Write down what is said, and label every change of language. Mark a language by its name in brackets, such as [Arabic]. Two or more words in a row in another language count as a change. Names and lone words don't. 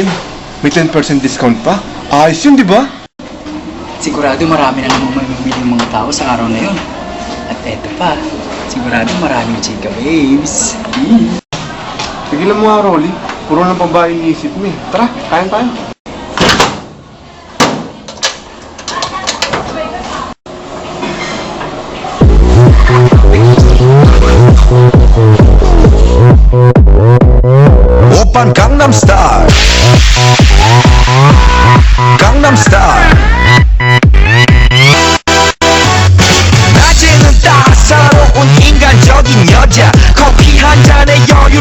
[Filipino] May 10% discount pa. Ayos yun, di ba? Sigurado marami na namang mamimili ng mga tao sa araw na yun. At eto pa, sigurado maraming chika babes. Tigilan mo nga, Rolly. Puro ng babae iniisip mo eh. Tara, kain tayo. [Korean] 오빤 강남스타일 강남스타일 낮에는 따사로운 인간적인 여자 커피 한 잔에 여유를